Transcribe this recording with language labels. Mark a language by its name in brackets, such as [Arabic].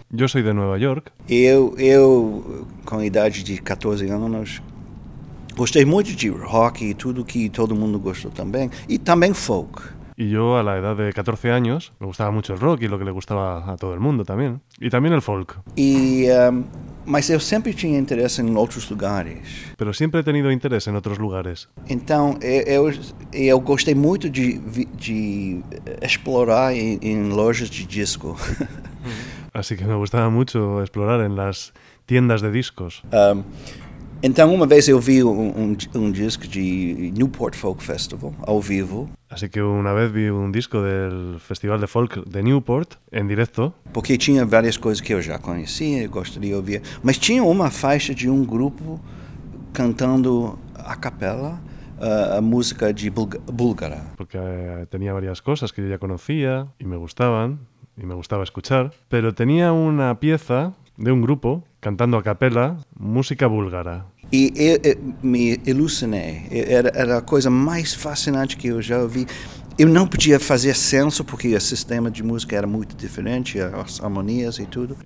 [Spanish] Yo soy de Nueva York. Yo con edad de 14 años, gustei mucho de rock y todo que todo el mundo gustó también. Y también folk. Y yo, a la edad de 14 años, me gustaba mucho el rock y lo que le gustaba a todo el mundo también. Y también el folk. [Portuguese] Mas eu sempre tinha interesse em outros lugares. [Spanish] Pero siempre he tenido interés en otros lugares. [Portuguese] Então, eu gostei muito de explorar em lojas de disco. [Spanish] Así que me gustaba mucho explorar en las tiendas de discos. [Portuguese] Então, uma vez eu vi um disco de Newport Folk Festival, ao vivo. [Spanish] Así que una vez vi un disco del Festival de Folk de Newport, en directo. [Portuguese] Porque tinha várias coisas que eu já conhecia e gostaria de ouvir. Mas tinha uma faixa de um grupo cantando a capela, a música de búlgara. [Spanish] Porque tenía varias cosas que yo ya conocía y me gustaban, y me gustaba escuchar. Pero tenía una pieza de un grupo cantando a capela música búlgara. Y me ilusioné. Era la cosa más fascinante que yo ya vi. Yo no podía hacer senso porque el sistema de música era muy diferente, las armonías y todo.